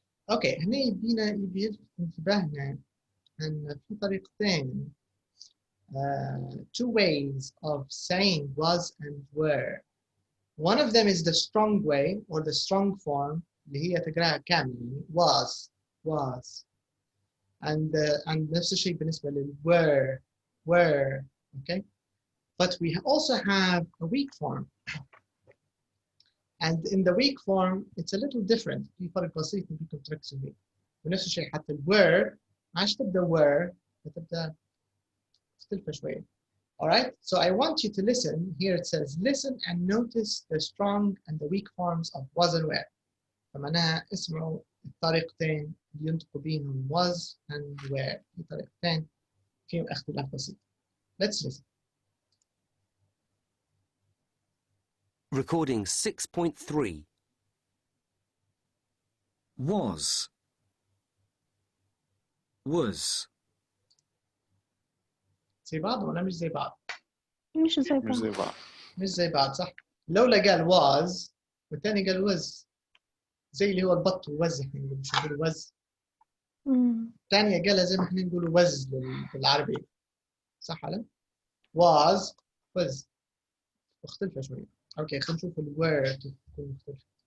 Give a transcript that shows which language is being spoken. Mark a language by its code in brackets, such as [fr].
[en] Okay, هنا يبيلفت انتباهنا أن في طريقتين, 2 ways of saying was and were. One of them is the strong way or the strong form اللي هي تقراها كاملة, was. [ar] And نفس الشيء بالنسبة لل were, okay? [en] But we also have a weak form. And in the weak form, it's a little different. [ar] في فرق بسيط فيكم تركزوا فيه. ونفس الشيء حتى ال were, ما عادش تبدأ were, بتبدأ مختلفة شوية. [en] All right, so I want you to listen. Here it says, listen and notice the strong and the weak forms of was and were. [ar] فمعناها اسمعوا الطريقتين اللي ينطقوا بينهم was and were. في طريقتين فيهم اختلاف بسيط. [en] Let's listen. Recording 6.3. Was. Was. [ar] زي بعض ولا مش زي بعض؟ مش زي مش زي بعض. مش زي بعض صح؟ لولا قال was والثاني قال was. زي اللي هو البط ووز، احنا مش نقول وز. الثانية قالها زي ما احنا نقول وز بالعربي. صح ولا؟ was was. مختلفة شوية. اوكي خلينا نشوف ال were كيف تكون مختلفة.